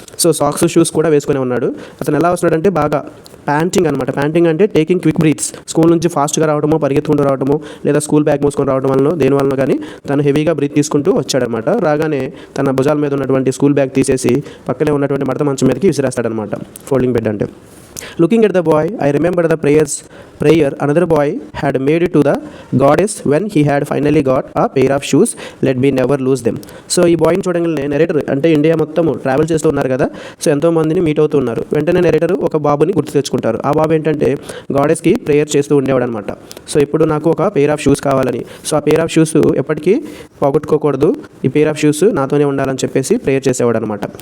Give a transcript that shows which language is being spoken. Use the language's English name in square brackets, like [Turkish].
[Telugu] So socks, shoes కూడా వేసుకునే ఉన్నాడు. అతను ఎలా వస్తున్నాడంటే బాగా ప్యాంటింగ్ అనమాట. ప్యాంటింగ్ అంటే [English] Taking quick breaths. [Telugu] స్కూల్ నుంచి ఫాస్ట్గా రావడమో, పరిగెత్తుకుంటూ రావడమో, లేదా స్కూల్ బ్యాగ్ మోసుకొని రావడం వల్ల, దేని వలన కానీ తను హెవీగా బ్రీత్ తీసుకుంటూ వచ్చాడనమాట. రాగానే తన భుజాల మీద ఉన్నటువంటి స్కూల్ బ్యాగ్ తీసేసి పక్కనే ఉన్నటువంటి మడత మంచం మీదకి విసిరేస్తాడనమాట, ఫోల్డింగ్ బెడ్ అంటే. [English] Looking at the boy, I remembered the prayer another boy had made to the goddess when he had finally got a pair of shoes. Let me never lose them. [Telugu] So ఈ బాయ్ని చూడంగానే narrator అంటే India మొత్తం travel చేస్తూ ఉన్నారు కదా. So ఎంతోమందిని meet అవుతూ ఉన్నారు. వెంటనే నెరేటర్ ఒక బాబుని గుర్తు తెచ్చుకుంటారు. ఆ బాబు ఏంటంటే గాడెస్కి ప్రేయర్ చేస్తూ ఉండేవాడు అనమాట. సో ఇప్పుడు నాకు ఒక పేర్ ఆఫ్ షూస్ కావాలని, సో ఆ పేర్ ఆఫ్ షూస్ ఎప్పటికీ పోగొట్టుకోకూడదు, ఈ పేర్ ఆఫ్ షూస్ నాతోనే ఉండాలని చెప్పేసి ప్రేయర్ చేసేవాడు అనమాట.